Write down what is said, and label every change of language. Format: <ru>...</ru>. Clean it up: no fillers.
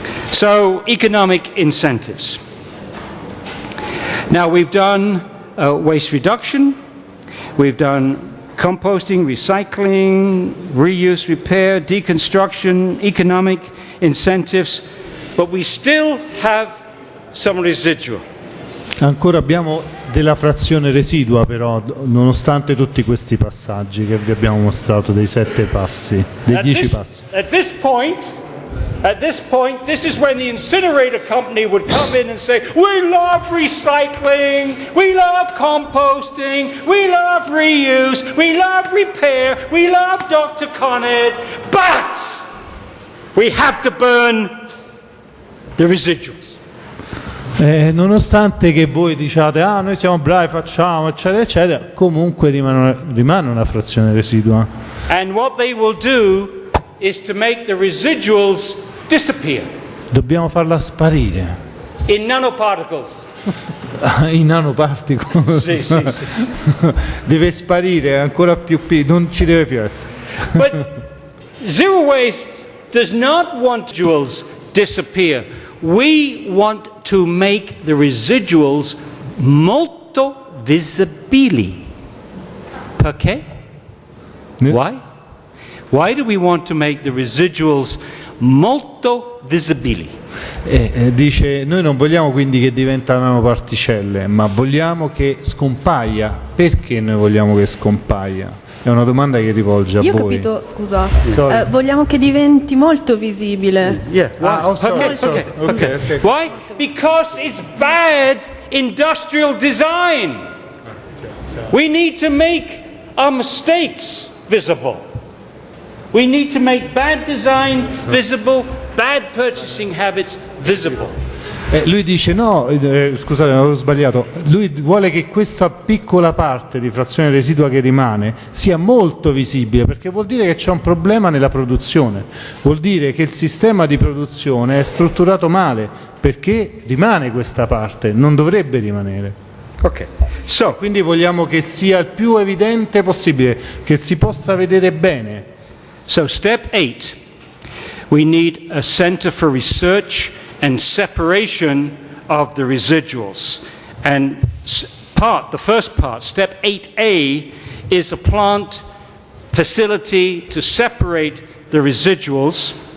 <en>So, economic incentives. Now, we've done waste reduction, we've done composting, recycling, reuse, repair, deconstruction, economic incentives, but we still have some residual.</en> <it>Ancora abbiamo della frazione residua però, nonostante tutti questi passaggi che vi abbiamo mostrato, dei 7 passi, dei 10 passi.</it> <en>At this point, this is when the incinerator company would come in and say, we love recycling, we love composting, we love reuse, we love repair, we love Dr. Connett, but we have to burn the residuals.</en> <it>Nonostante che voi diciate noi siamo bravi, facciamo eccetera eccetera, comunque rimane una frazione residua.</it> <en>And what they will do is to make the residuals disappear.</en> <it>Dobbiamo farla sparire.</it> <en>In nanoparticles.</en> <it>I nanoparticles. Sì. Deve sparire ancora più piccolo, non ci deve più essere.</it> <en>But zero waste does not want residuals disappear. We want to make the residuals</en> <it>molto visibili. Perché?</it> <en>Why? Why do we want to make the residuals</en> <it>molto visibili? Dice, noi non vogliamo quindi che diventano nanoparticelle, ma vogliamo che scompaia. Perché noi vogliamo che scompaia? È una domanda che rivolge a Io ho voi. capito, scusa, vogliamo che diventi molto visibile.</it> <en>Yeah. Okay. Why? Because it's bad industrial design. We need to make our mistakes visible. We need to make bad design visible, bad purchasing habits visible.</en> <it>Lui dice scusate, avevo sbagliato. Lui vuole che questa piccola parte di frazione residua che rimane sia molto visibile, perché vuol dire che c'è un problema nella produzione, vuol dire che il sistema di produzione è strutturato male, perché rimane questa parte, non dovrebbe rimanere.</it> <en>Okay. So,</en> <it>Quindi vogliamo che sia il più evidente possibile, che si possa vedere bene.</it> <en>so step 8, we need a center for research and separation of the residuals. And part, the first part, step 8A, is a plant facility to separate the residuals.</en>